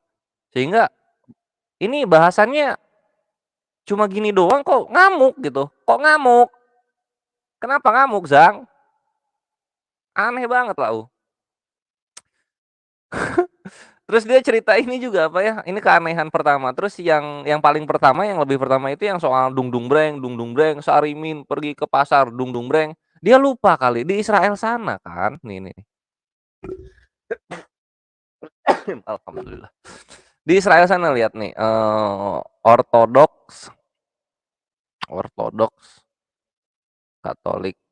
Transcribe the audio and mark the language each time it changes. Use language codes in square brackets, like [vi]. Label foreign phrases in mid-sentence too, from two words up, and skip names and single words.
[id] Sehingga ini bahasannya cuma gini doang kok ngamuk gitu. Kok ngamuk? Kenapa ngamuk, Zang? Aneh banget lah. Terus dia cerita ini juga apa ya? Ini keanehan pertama. Terus yang paling pertama, yang lebih pertama itu yang soal dung dung breng, Sarimin pergi ke pasar dung dung breng. Dia lupa kali di Israel sana kan. Nih. Alhamdulillah. Di Israel sana lihat nih, Ortodoks, Katolik.